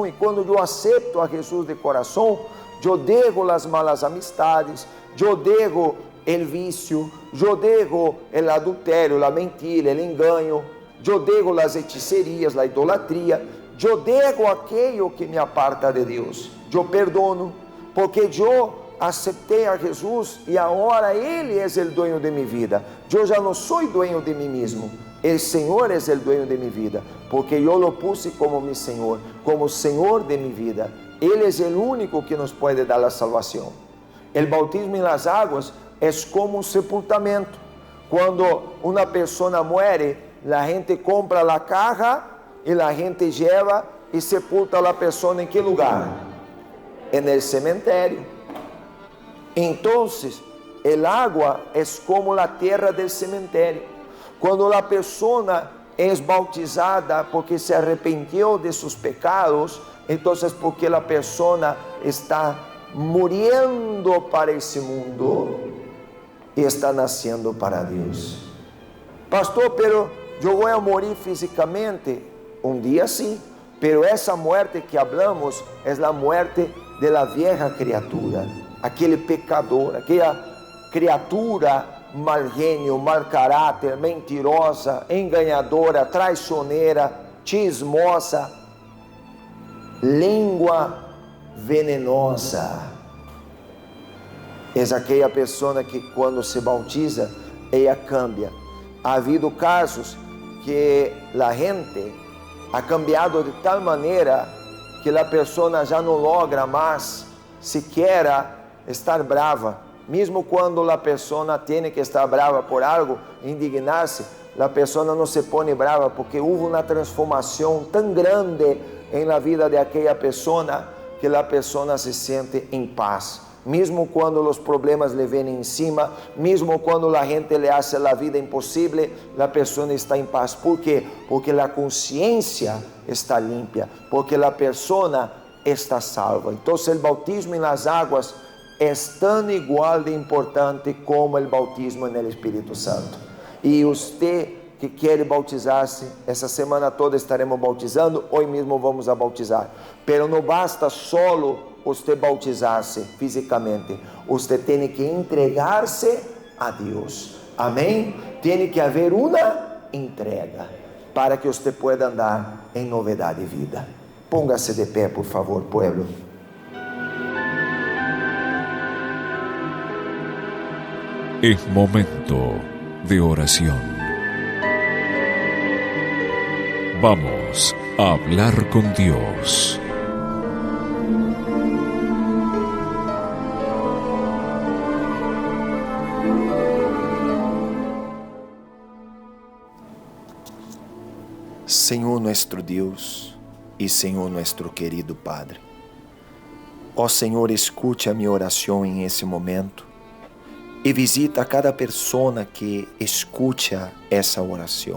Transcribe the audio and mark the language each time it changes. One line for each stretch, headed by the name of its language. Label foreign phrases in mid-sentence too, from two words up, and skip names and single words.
Portuguese: E quando eu aceito a Jesus de coração, eu deixo as
Spanish: malas amistades,
Portuguese: eu deixo o vício, eu deixo o adultério, a mentira, o engano, eu deixo as hechicerias, a idolatria, eu deixo aquilo que me aparta de Deus, eu perdono, porque eu aceitei a Jesus e agora Ele é o dueño de minha vida. Eu já não sou dueño de mim mesmo, o Senhor é o dueño de minha vida, porque eu
Spanish: lo puse
Portuguese: como meu Senhor, como Senhor de minha vida. Ele é o único que nos pode dar a salvação. O bautismo em las águas é como um sepultamento. Quando uma pessoa muere, a gente compra a
Spanish: caja y la gente lleva y sepulta a la persona ¿en qué lugar? En el cementerio. Entonces, el agua es como la tierra del cementerio. Cuando la persona es bautizada porque se arrepintió de sus pecados, entonces porque la persona está muriendo para ese mundo y está naciendo para Dios. Pastor, pero yo voy a morir físicamente. Un día sí, pero esa muerte que hablamos es la muerte de la vieja criatura,
Portuguese: aquele pecador, aquela criatura mal genio, mal caráter, mentirosa, enganadora, traicionera, chismosa, língua venenosa. É aquela pessoa que quando se bautiza, ela cambia.
Spanish: Ha habido casos
Portuguese: que a gente ha cambiado de tal maneira que a pessoa já não logra mais sequer estar brava. Mesmo quando a pessoa tem que estar brava por algo, indignar-se, a pessoa não se põe brava porque houve uma transformação tão grande em
Spanish: la vida de
Portuguese: aquela pessoa que a pessoa se sente em paz. Mesmo quando os problemas lhe vêm em cima, mesmo quando a gente lhe hace a vida impossível, a pessoa está em paz. ¿Por quê? Porque a consciência está limpa, porque a pessoa está salva. Então, o bautismo em las águas é tão igual de importante como o bautismo no Espírito Santo. E você que quer bautizar-se, essa semana toda estaremos bautizando, hoje mesmo vamos a bautizar. Pero não basta solo você bautizar-se fisicamente, você tem que entregar-se a Deus. Amém? Tem que haver uma entrega para que você pueda andar em novidade de vida.
Spanish: Póngase de pé, por favor, pueblo. Es momento de oración. Vamos a hablar con Dios.
Portuguese: Senhor nuestro Deus e Senhor nuestro querido Padre, ó Senhor, escute a minha oração em esse momento e visita a cada pessoa que escuta essa oração.